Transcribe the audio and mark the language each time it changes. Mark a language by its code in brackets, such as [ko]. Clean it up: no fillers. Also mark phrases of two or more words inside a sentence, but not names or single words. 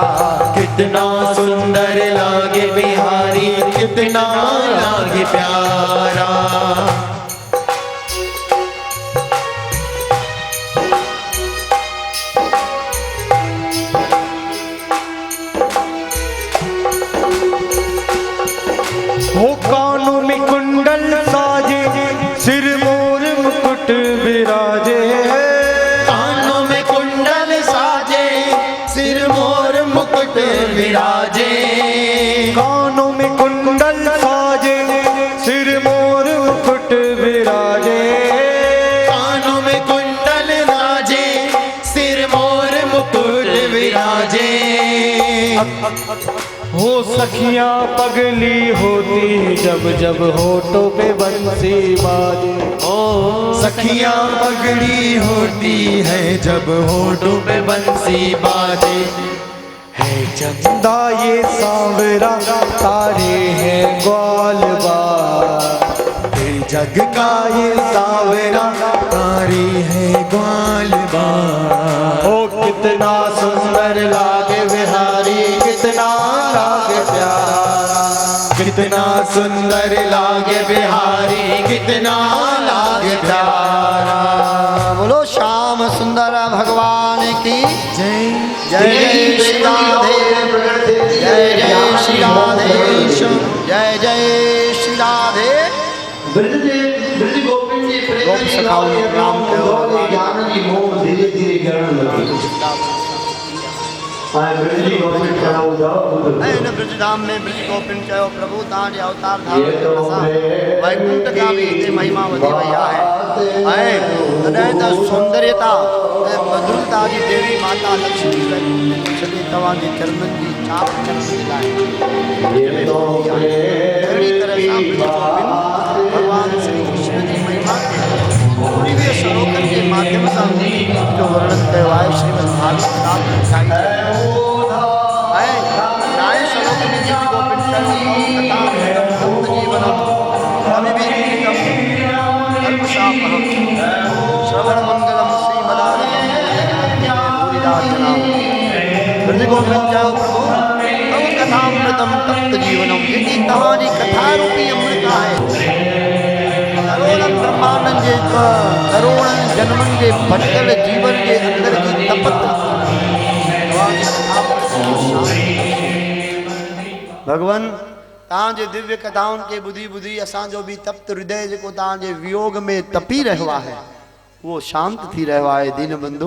[hi] कितना सुंदर लागे बिहारी कितना लागे प्यारा। हो कानों में कुंडल साजे सिर मोर मुकुट विराजे, कानों में कुंडल साजे सिर मोर मुकुट विराजे, कानों में कुंडल साजे सिर मोर मुकुट विराजे, कानों में कुंडल साजे सिर मोर मुकुट विराजे। हो सखियां पगली होती जब जब होठों पे बंसी बाजे, ओ सखियां पगली होती है जब होठों पे बंसी बाजे। है चंदा ये सांवरा तारे हैं ग्वाल बार, जग का ये सांवरा तारे हैं ग्वाल बार। ओ कितना सुंदर लागे बिहारी कितना लागे प्यारा, कितना सुंदर लागे बिहारी कितना लागे प्यारा। बोलो श्याम सुंदर भगवान की जय जय जय श्री राधे, जय जय श्री राधे, जय जय श्री राधे। [sd] गोप सखाओं ने प्रणाम कयो ऐं ब्रजधाम में ब्रज गोपिन चयो प्रभु तव्हांजे अवतार धाम वैकुंठ का भी हिते महिमा वधी वई आहे ऐं तॾहिं त सौंदर्यता ऐं मधुरता जी देवी माता लक्ष्मी सॼे तव्हांजे चरणनि जी चाप करण जे लाइ अहिड़ी तरह सां ब्रज गोपिन भगवान श्री कृष्ण जी महिमा खे दिव्य श्लोकनि जे माध्यम सां जो वर्णन कयो आहे श्रीमद् भागवत राम लिखाई न्याय श्लोक में जी गोपिन कथा [sa] भक्त जीवनम अविवेकितम धर्मशापहम श्रवण मंगलम [sd] ब्रज गोपिन चयो प्रभु [sa] तव कथामृतम तप्त जीवनम, [sd] जेकी तव्हांजी कथा रूपी अमृत आहे करोड़नि ब्रह्मांडनि जे करोड़नि जन्मनि जे भटकल जीवन जे अंदर जी तपत भगवान तव्हांजे दिव्य कथाउनि खे ॿुधी ॿुधी असांजो बि तप्त हृदय जेको तव्हांजे वियोग में तपी रहियो आहे उहो शांत थी रहियो आहे।